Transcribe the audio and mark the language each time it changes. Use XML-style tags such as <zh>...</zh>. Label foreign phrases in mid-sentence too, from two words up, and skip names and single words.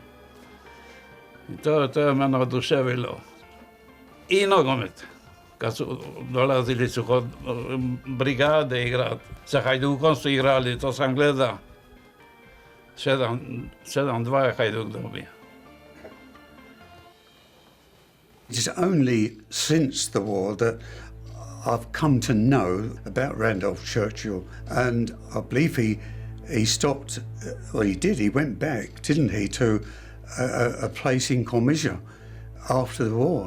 <hr>I to je mene oduševilo. I nogomet. Kad su dolazili su kod brigade igrat, sa Hajdukom su igrali, to sam gledao. 7-2 je Hajduk dobio.</hr> <en>It is only since the war that I've come to know about Randolph Churchill, and I believe he stopped, well he did, he went back, didn't he, to a place in Komiži after the war.</en>